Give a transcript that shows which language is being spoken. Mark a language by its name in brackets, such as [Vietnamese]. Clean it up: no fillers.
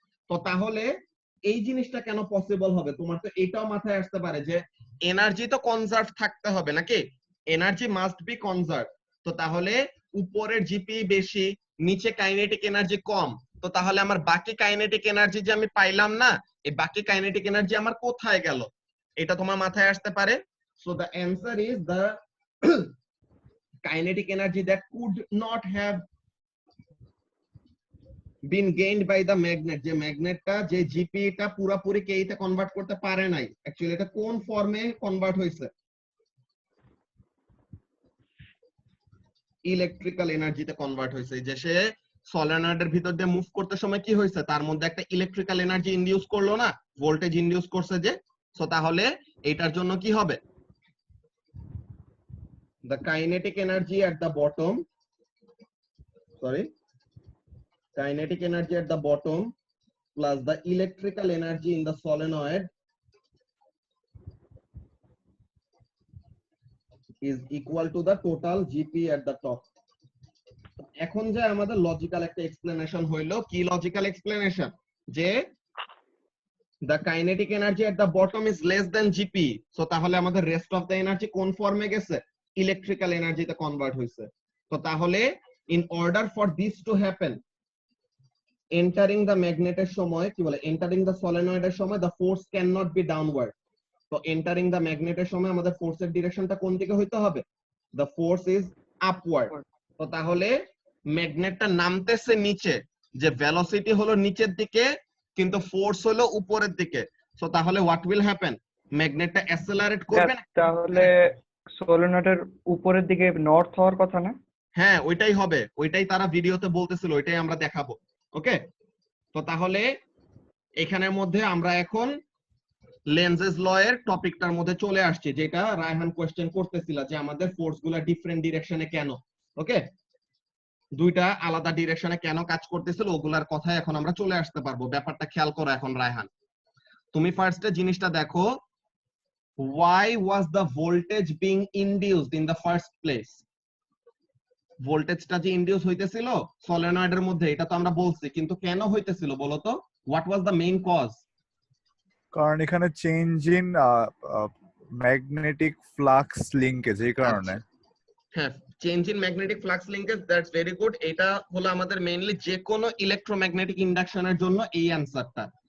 [Bangla] তো তাহলে এই জিনিসটা কেন পসিবল হবে? তোমার তো এটাও মাথায় আসতে পারে যে এনার্জি তো কনজার্ভ থাকতে হবে নাকি, [English] Energy must be conserve. [Bangla] তো তাহলে উপরের জিপি বেশি, নিচে কাইনেটিক এনার্জি কম, তো তাহলে আমার বাকি কাইনেটিক এনার্জি যে আমি পাইলাম না, এই বাকি কাইনেটিক এনার্জি আমার কোথায় গেল, এটা তোমার মাথায় আসতে পারে। [English] so the answer is the kinetic energy that could not have been gained by the magnet, [Bangla] যে ম্যাগনেটটা যে জিপিটা পুরোপুরি কে তে কনভার্ট করতে পারে নাই, অ্যাকচুয়ালি এটা কোন ফর্মে কনভার্ট হয়েছে? ইলেকট্রিক্যাল এনার্জিতে কনভার্ট হয়েছে। যে সে সলিনয়েডের ভিতর দিয়ে মুভ করতে সময় কি হয়েছে, তার মধ্যে একটা ইলেকট্রিক্যাল এনার্জি ইনডিউস করলো না, ভোল্টেজ ইনডিউস করছে যে। সো তাহলে এটার জন্য কি হবে? [English] the kinetic energy at the bottom, sorry, kinetic energy at the bottom plus the electrical energy in the solenoid is equal to the total GP at the top. [Bangla] এখন যে আমাদের লজিক্যাল একটা এক্সপ্লেনেশন হইলো, কি লজিক্যাল এক্সপ্লেনেশন? [English] যে the kinetic energy at the bottom is less than GP, so তাহলে আমাদের rest of the energy [Bangla] কোন ফর্মে গেছে? ইলেকট্রিক্যাল এনার্জিতে কনভার্ট হইছে। [English] তো তাহলে in order for this to happen, entering the [Bangla] ম্যাগনেটের সময় কি বলে, [English] entering the solenoid এর সময় the force cannot be downward. [Bangla] তো [English] entering the [Bangla] ম্যাগনেটের সময় আমাদের ফোর্সের ডিরেকশনটা কোন দিকে হইতে হবে? [English] the force is upward. [Bangla] তো তাহলে ম্যাগনেটটা নামতেছে নিচে, যে ভেলোসিটি হলো নিচের দিকে কিন্তু ফোর্স হলো উপরের দিকে। [English] So তাহলে what will happen? [Bangla] ম্যাগনেটটা অ্যাসেলারেট করবে না? তাহলে সলিনয়েডের উপরের দিকে নর্থ হওয়ার কথা না? হ্যাঁ, ওইটাই হবে, ওইটাই তারা ভিডিওতে বলতেছিল, ওইটাই আমরা দেখাবো। ওকে, তো তাহলে এখানের মধ্যে আমরা এখন লেন্জেস ল এর টপিকটার মধ্যে চলে আসছি, যেটা রায়হান কোশ্চেন করতেছিল যে আমাদের ফোর্স গুলা ডিফারেন্ট ডিরেকশনে কেন। ওকে, দুইটা আলাদা ডিরেকশনে কেন কাজ করতেছিল, ওগুলার কথায় এখন আমরা চলে আসতে পারবো। ব্যাপারটা খেয়াল করো এখন রায়হান, তুমি ফার্স্টে জিনিসটা দেখো, [English] why was the voltage being induced in the first place? [Bangla] ভোল্টেজটা যে ইনডিউস হইতেছিল সলিনয়েডের মধ্যে, এটা তো আমরা বলছি, কিন্তু কেন হইতেছিল বলো তো? [English] What was the main cause? [Bangla] কারণ এখানে [English] change in magnetic flux linkage, [Bangla] এই কারণে। হ্যাঁ, change in magnetic flux linkage, [English] That's very good. [Bangla] এটা হলো আমাদের মেইনলি যে কোনো ইলেকট্রোম্যাগনেটিক ইন্ডাকশনের জন্য এই অ্যানসারটা।